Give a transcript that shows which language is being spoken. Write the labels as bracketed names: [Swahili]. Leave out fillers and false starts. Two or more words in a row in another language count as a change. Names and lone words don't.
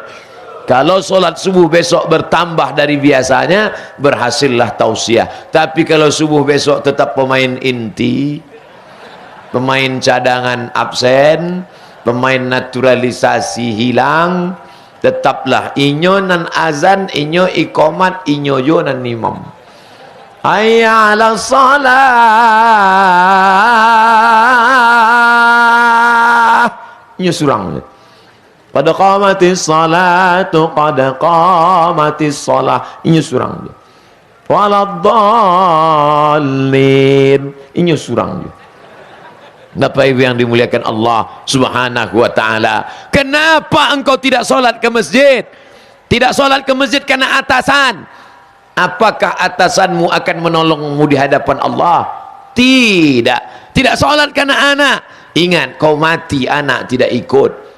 [Indonesian] Kalau solat subuh besok bertambah dari biasanya, berhasillah tausiah. Tapi kalau subuh besok tetap pemain inti, pemain cadangan absen, pemain naturalisasi hilang, [Minangkabau] tetaplah inyo nan azan, inyo ikomat, inyo yo nan imam. [Arabic] حي على الصلاة, [Minangkabau] inyo surang. [Arabic] قد قامت الصلاة قد قامت الصلاة, [Minangkabau] inyo surang. Waladdallin, inyo surang. [Indonesian] Bapak Ibu yang dimuliakan Allah [Arabic] سبحانه وتعالى, [Indonesian] kenapa engkau tidak solat ke masjid? Tidak solat ke masjid karena atasan. Apakah atasanmu akan menolongmu di hadapan Allah? Tidak. Tidak solat karena anak. Ingat, kau mati anak tidak ikut.